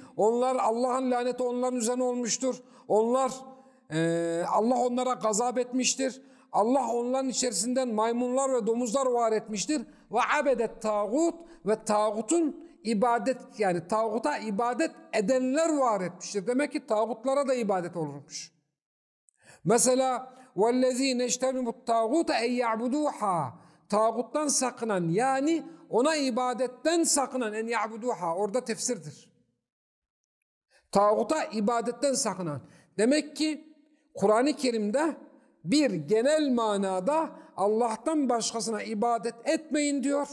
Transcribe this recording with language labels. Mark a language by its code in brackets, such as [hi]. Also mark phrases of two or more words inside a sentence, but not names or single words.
[tr] Onlar Allah'ın laneti onların üzerine olmuştur. Allah onlara gazap etmiştir. Allah onların içerisinden maymunlar ve domuzlar var etmiştir. [ar] وعبد الطاغوت [tr] ve tağutun ibadet yani tağuta ibadet edenler var etmiştir. Demek ki tağutlara da ibadet olurmuş. Mesela [ar] وَالَّذ۪ينَ اجْتَنِبُوا الطَّاغُوتَ اَنْ يَعْبُدُوهَا. [tr] Tağuttan sakınan yani ona ibadetten sakınan [ar] أن يعبدوها [tr] orada tefsirdir. Tağuta ibadetten sakınan. Demek ki Kur'an-ı Kerim'de bir genel manada Allah'tan başkasına ibadet etmeyin diyor.